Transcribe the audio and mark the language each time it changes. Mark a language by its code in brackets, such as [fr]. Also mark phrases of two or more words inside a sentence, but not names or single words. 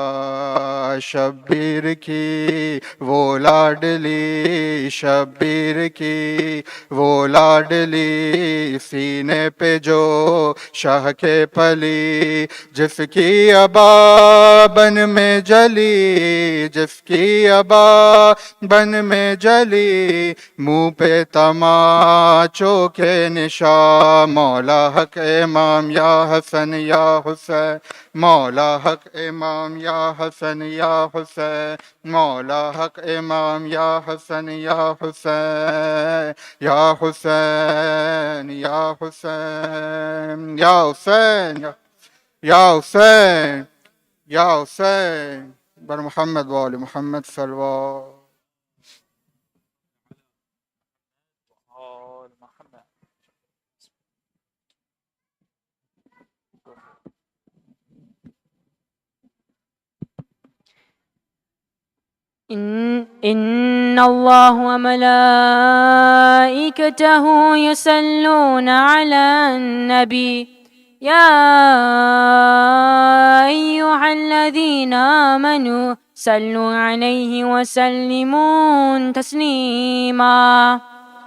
[ur] شبیر کی وہ لاڈلی، شبیر کی وہ لاڈلی، سینے پہ جو شاہ کے پلی، جس کی ابا بن میں جلی، جس کی ابا بن میں جلی، منہ پہ تماچوں کے نشاں، مولا حق امام یا حسن یا حسین، مولا حق امام یا حسن یا حسین، مولا حق امام یا حسن یا حسین، یا حسین یا حسین یا حسین یا حسین یا حسین، [fa] بر محمد و آل محمد صلوات. [ur] آل محمد. [ar] إن الله وملائكته يصلون على النبي يا أيها الذين آمنوا صلوا عليه وسلموا تسليما.